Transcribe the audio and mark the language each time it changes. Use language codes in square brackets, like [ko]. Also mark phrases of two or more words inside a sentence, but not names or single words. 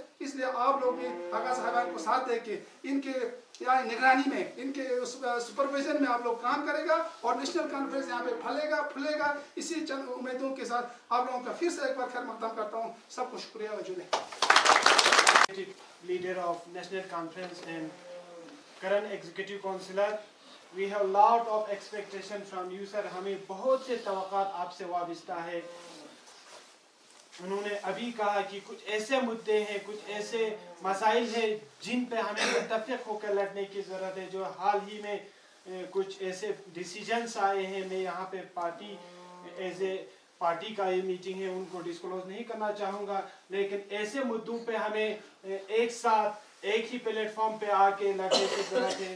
[ur] اس لیے آپ لوگ بھی آغا صاحبان کو ساتھ دے کے ان کے یہاں نگرانی میں، ان کے سپرویژن میں آپ لوگ کام کرے گا اور نیشنل کانفرنس یہاں پے پھولے گا. اسی چند امیدوں کے ساتھ آپ لوگوں کا پھر سے ایک بار خیر مقدم کرتا ہوں. سب کو شکریہ وجود. [en] Leader of National Conference and current Executive Councillor, we have lot of expectation from you sir. [ur] ہمیں بہت سی توقعات آپ سے وابستہ ہیں۔ انہوں نے ابھی کہا کہ کچھ ایسے مدعے ہیں، کچھ ایسے مسائل ہیں جن پے ہمیں متفق ہو کر لڑنے کی ضرورت ہے. جو حال ہی میں کچھ ایسے ڈیسیژنز آئے ہیں، میں یہاں پے پارٹی کا یہ میٹنگ ہے، ان کو ڈسکلوز نہیں کرنا چاہوں گا، لیکن ایسے مدعوں پے ہمیں ایک ساتھ ایک ہی پلیٹ فارم پے آ کے لڑنے کی ضرورت ہے.